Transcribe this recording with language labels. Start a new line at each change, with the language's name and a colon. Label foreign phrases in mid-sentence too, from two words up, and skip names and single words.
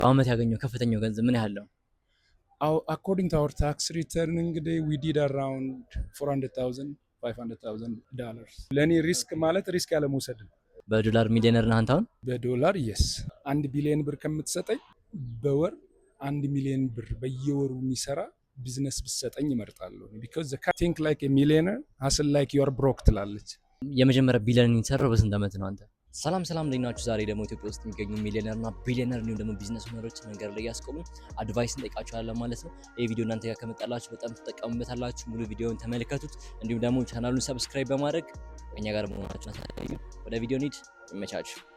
Amharic: በአመት ያገኘው ከፍተኛው ገንዘብ ምን ያህል ነው?
English: According to our tax return, we did around 400,000, $500,000.
Amharic: ለእኔ ሪስክ ማለት ሪስክ ያለ መውሰድ ነው። በዶላር ሚሊዮነር ነህ አንተ አሁን? በዶላር የስ 1 ቢሊዮን ብር ከምትሰጠኝ በወር 1 ሚሊዮን ብር በየወሩ የሚሰራ ቢዝነስ ብሰጠኝ ይመርጣለሁ።
English: because think like a millionaire hustle like you are broke
Amharic: ትላለች። የመጀመሪያ ቢሊዮን የተሰራው በስንት ዓመት ነው አንተ? ሰላም እንዴት ናችሁ? ዛሬ ደግሞ ኢትዮጵያ ውስጥ የሚገኙ ሚሊዮነር እና ቢሊዮነር እንዲሁም ደግሞ ቢዝነስ ኦነሮች መንገድ ላይ ያስቆሙ አድቫይስ እንጠይቃችኋለን ማለት ነው። ይህ ቪዲዮ እናንተ ጋር ከመጣላችሁ በጣም ትጠቀሙበታላችሁ። ሙሉ ቪዲዮውን ተመልከቱት። እንዲሁም ደግሞ ቻናሉን ሰብስክራይብ በማድረግ እኛ ጋር መሆናችሁን አሳዩ። ወደ ቪዲዮ እንሂድ። ይመቻችሁ።